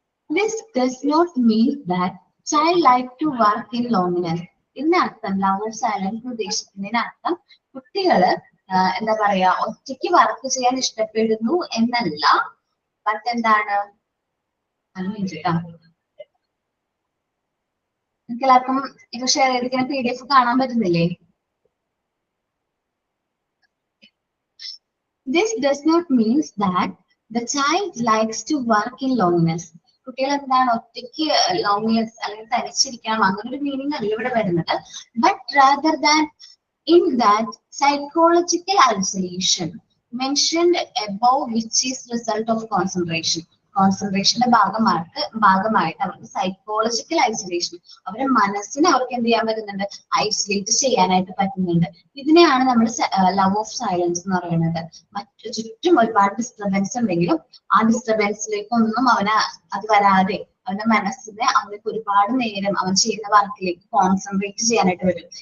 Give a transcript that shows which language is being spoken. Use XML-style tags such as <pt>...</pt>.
<en>This does not mean that child like to work in loneliness.</en> <ml>ഇതിനർത്ഥം love of silence ഉദ്ദേശിക്കുന്നതിനർത്ഥം കുട്ടികള് എന്താ പറയാ ഒറ്റയ്ക്ക് വർക്ക് ചെയ്യാൻ ഇഷ്ടപ്പെടുന്നു എന്നല്ല, ബട്ട് എന്താണ് നിങ്ങൾക്ക് എല്ലാവർക്കും ഇത് ഷെയർ ചെയ്തിരിക്കുന്ന PDF കാണാൻ പറ്റുന്നില്ലേ?</ml> <en>This does not mean that the child likes to work in loneliness.</en> <ml>കുട്ടികൾ എന്താണ് ഒറ്റയ്ക്ക് ലോൺലിനെസ് അല്ലെങ്കിൽ തനിച്ചിരിക്കണം അങ്ങനെ ഒരു മീനിങ് അല്ല ഇവിടെ വരുന്നത്.</ml> <en>But rather than in that psychological isolation mentioned above, which is result of concentration.</en> <ml>കോൺസെൻട്രേഷന്റെ ഭാഗമായിട്ട് അവർക്ക് സൈക്കോളജിക്കൽ ഐസൊലേഷൻ, അവരുടെ മനസ്സിനെ അവർക്ക് എന്ത് ചെയ്യാൻ പറ്റുന്നുണ്ട്, ഐസൊലേറ്റ് ചെയ്യാനായിട്ട് പറ്റുന്നുണ്ട്. ഇതിനെയാണ് നമ്മൾ ലവ് ഓഫ് സൈലൻസ് എന്ന് പറയുന്നത്. മറ്റു ചുറ്റും ഒരുപാട് ഡിസ്റ്റർബൻസ് ഉണ്ടെങ്കിലും ആ ഡിസ്റ്റർബൻസിലേക്കൊന്നും അത് വരാതെ അവന്റെ മനസ്സിനെ അവർക്ക് ഒരുപാട് നേരം അവൻ ചെയ്യുന്ന വർക്കിലേക്ക് കോൺസെൻട്രേറ്റ് ചെയ്യാനായിട്ട് വരും.</ml>